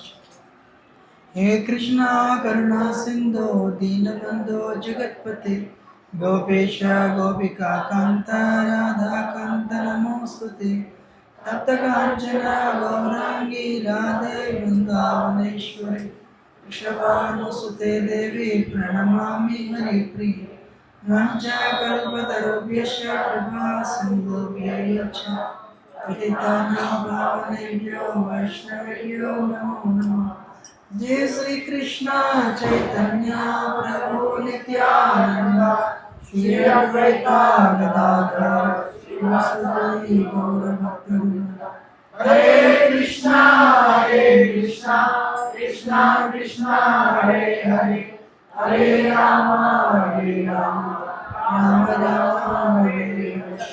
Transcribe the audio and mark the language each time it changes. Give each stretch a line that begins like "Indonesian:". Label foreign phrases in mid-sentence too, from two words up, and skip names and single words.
Sanskrit: హే కృష్ణ కరుణా సింధో దీనబంధో జగత్పతే గోపేశ గోపికా కాంత రాధా కాంత నమోస్తుతే. తప్తకాంచన గౌరాంగి రాధే బృందావనేశ్వరి వృషభానుసుతే దేవి ప్రణమామి హరిప్రియ. వంచాకల్పతరుభ్యశ్చ కృపా సింధుభ్యశ్చ పతితానాం పావనేభ్యో వైష్ణవేభ్యో నమో నమః. జయ శ్రీ కృష్ణ చైతన్య ప్రభు నిత్యానంద శ్రీ అద్వైత గదాధర శ్రీవాసుదేవ గౌరభక్తవృంద. హరే కృష్ణ కృష్ణ కృష్ణ హరే హరే హరే రామ రామ రామ హరే హరే.